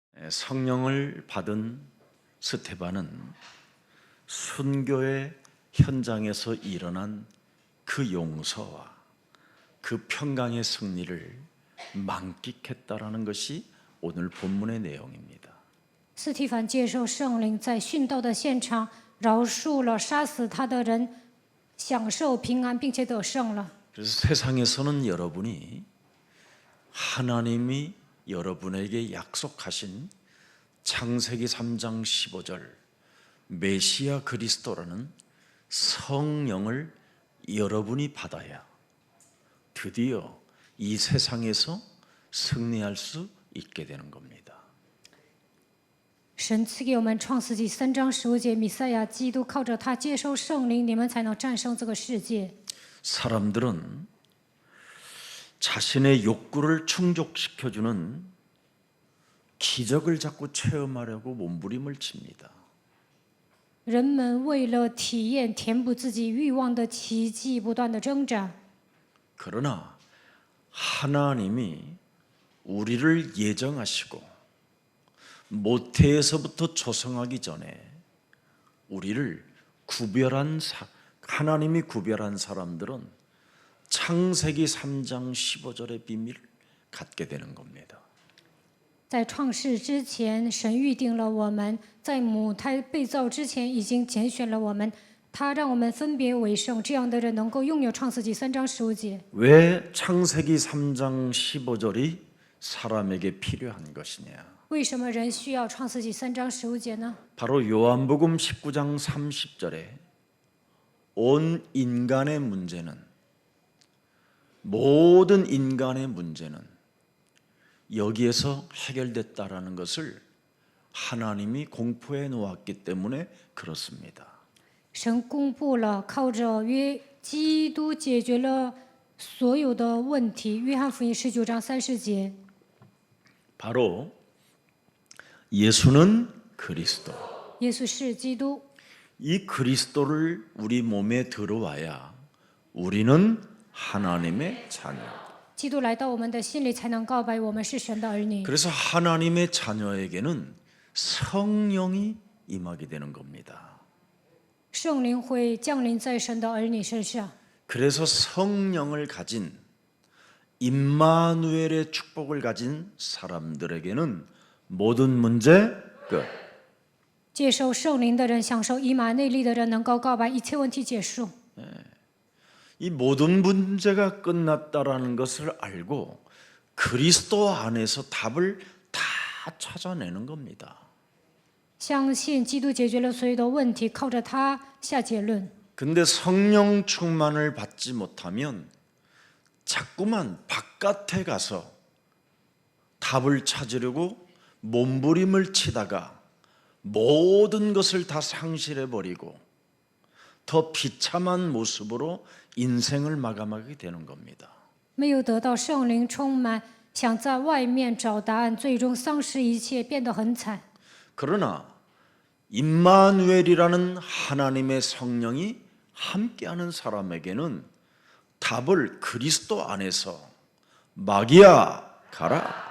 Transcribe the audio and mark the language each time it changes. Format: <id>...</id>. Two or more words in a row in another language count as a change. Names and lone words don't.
<ko>성령을 받은 스데반은 순교의 현장에서 일어난 그 용서와 그 평강의 승리를 만끽했다라는 것이 오늘 본문의 내용입니다.</ko> <zh>司提反接受圣灵，在殉道的现场饶恕了杀死他的人，享受平安，并且得胜了。</zh> <ko>그래서 세상에서는 여러분이 하나님이 여러분에게 약속하신 창세기 3장 15절 메시아 그리스도라는 성령을 여러분이 받아야 드디어 이 세상에서 승리할 수 있게 되는 겁니다.</ko> <zh>神赐给我们创世纪3章15节，弥赛亚基督靠着他接受圣灵，你们才能战胜这个世界。</zh> <ko>사람들은 자신의 욕구를 충족시켜주는 기적을 자꾸 체험하려고 몸부림을 칩니다.</ko> <zh>人们为了体验填补自己欲望的奇迹，不断的挣扎。</zh> <ko>그러나 하나님이 우리를 예정하시고 모태에서부터 조성하기 전에 우리를 하나님이 구별한 사람들은 창세기 3장 15절의 비밀을 갖게 되는 겁니다.</ko> <zh>在创世之前，神预定了我们；在母胎被造之前，已经拣选了我们。他让我们分别为圣，这样的人能够拥有创世纪3章15节。</zh> <ko>왜 창세기 3장 15절이 사람에게 필요한 것이냐?</ko> <zh>为什么人需要创世纪3章15节呢？</zh> <ko>바로 요한복음 19장 30절에 온 인간의 문제는 모든 인간의 문제는 여기에서 해결됐다라는 것을 하나님이 공포해 놓았기 때문에 그렇습니다.</ko> <zh>神公布了，靠着基督解决了所有的问题。约翰福音19章30节，</zh> <ko>바로 예수는 그리스도.</ko> <zh>耶稣是基督。</zh> <ko>이 그리스도를 우리 몸에 들어와야 우리는 하나님의 자녀.</ko> <zh>基督来到我们的心里，才能告白我们是神的儿女。</zh> <ko>그래서 하나님의 자녀에게는 성령이 임하게 되는 겁니다.</ko> <zh>圣灵会降临在神的儿女身上。</zh> <ko>그래서 성령을 가진 임마누엘의 축복을 가진 사람들에게는 모든 문제 끝.</ko> <zh>接受圣灵的人，享受以马内利的人，能够告白一切问题结束。</zh> <ko>이 모든 문제가 끝났다라는 것을 알고 그리스도 안에서 답을 다 찾아내는 겁니다.</ko> <zh>相信基督解决了所有的问题，靠着他下结论。</zh> <ko>근데 성령 충만을 받지 못하면 자꾸만 바깥에 가서 답을 찾으려고 몸부림을 치다가 모든 것을 다 상실해 버리고 더 비참한 모습으로 인생을 마감하게 되는 겁니다.</ko> <zh>没有得到圣灵充满，想在外面找答案，最终丧失一切，变得很惨。</zh> <ko>그러나 임마누엘이라는 하나님의 성령이 함께하는 사람에게는 답을 그리스도 안에서 마귀야 가라.</ko>